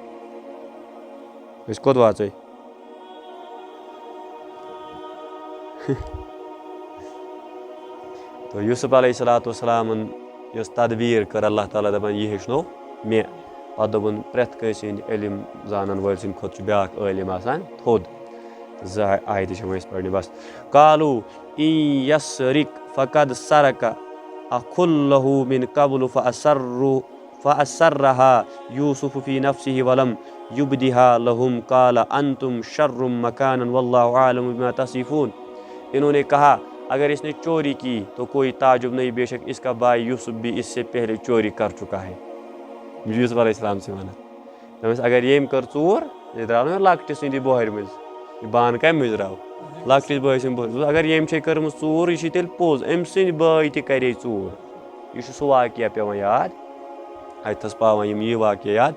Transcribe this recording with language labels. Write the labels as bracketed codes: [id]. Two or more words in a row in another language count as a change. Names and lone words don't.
[ks] أسۍ کوٚت واژَے تہٕ یوٗسُف [ar] علیہ الصلاتُ وسلامَن [ks] یۄس تدبیٖر کٔر اللہ تعالیٰ دَپان یہِ ہیٚچھنو مےٚ پَتہٕ دوٚپُن پرٛٮ۪تھ کٲنٛسہِ ہِنٛدۍ علم زانَن وٲلۍ سٕنٛدِ کھۄتہٕ چھُ بیٛاکھ عٲلِم آسان تھوٚد زٕ آیتہٕ چھِ وۄنۍ أسۍ پَرنہِ بَس [ar] کالوٗ اِن یسرِق فقد سرقہ اخُ لہوٗ مِن قبلُ فاسرہا یوٗسُف فی نفسہِ ولم یُبدِہا لہُم قالَ انتُم شرُّم مکانًا واللہ عالم بما [ur] تصفوٗن اِنہوں نے کہا اگر اس نے چوری کی تو کوئی تعجب نہیں بے شک اس کا بھائی یوٗسف بھی اس سے پہلے چوری کر چُکا ہے یوٗسُف [ar] علیہ السلام [ks] چھِ وَنان دَپٮ۪س اگر ییٚمۍ کٔر ژوٗر یہِ درٛاو نہ لۄکٹہِ سٕنٛدِ بۄہرِ منٛز یہِ بانہٕ کَمہِ منٛز درٛاو لۄکٹِس بٲے سٕنٛدِ بۄہرِ منٛز اگر ییٚمۍ چھے کٔرمٕژ ژوٗر یہِ چھِ تیٚلہِ پوٚز أمۍ سٕنٛدۍ بٲے تہِ کَرے ژوٗر یہِ چھُ سُہ واقعہ پٮ۪وان یاد اَتِتھَس پاوان یِم یہِ واقعہ یاد